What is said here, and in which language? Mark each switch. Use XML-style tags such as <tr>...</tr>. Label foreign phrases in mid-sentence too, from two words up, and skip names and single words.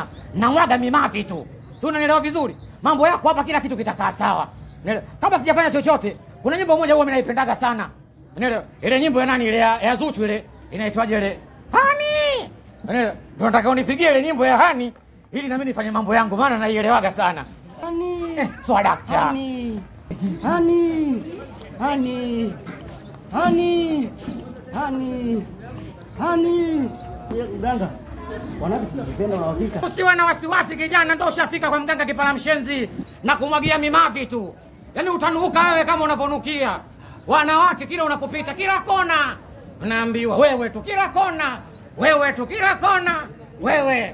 <sw>Namwaga mimafi tu. Si unanielewa vizuri? Mambo yako hapa kila kitu kitakaa sawa. Unaelewa? Kama sijafanya chochote, kuna nyimbo moja huwa mimi naipendaga sana. Unaelewa? Ile nyimbo ya nani ile ya Zuchu ile inaitwaje ile? Hani! Unaelewa? Tunataka unipigie ile nyimbo ya Hani ili na mimi nifanye mambo yangu maana naielewaga sana. Hani! Swadakta. Hani! Hani! Hani! Hani! Hani! Hani! Mganga. Usiwe na wasiwasi kijana, ndio ushafika kwa mganga Kipala Mshenzi na kumwagia mimavi tu. Yaani utanuka wewe kama unavonukia. Wanawake kila unapopita kila kona unaambiwa wewe tu kila kona. Wewe tu kila kona. Wewe.</sw>